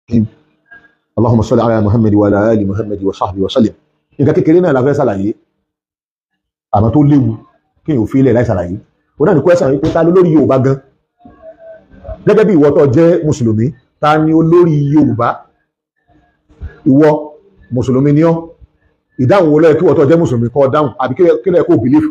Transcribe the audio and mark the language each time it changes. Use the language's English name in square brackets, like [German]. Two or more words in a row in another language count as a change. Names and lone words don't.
[Arabic] اللهم صل على محمد وعلى آل محمد وصحبه وسلم. [Yoruba] Nǹkan kékeré náà la fẹ́ ṣàlàyé àmọ́ tó léwu kí n ò fi ilẹ̀ láì ṣàlàyé. Ó náà ní question wípé ta ló lórí Yorùbá gan? Gẹ́gẹ́ bí ìwọ tó jẹ́ mùsùlùmí, ta ni olórí Yorùbá? Ìwọ mùsùlùmí ni ọ́. Ìdáhùn wo ló yẹ kí ìwọ tó jẹ́ mùsùlùmí kó dáhùn àbí kí ló yẹ kó believe?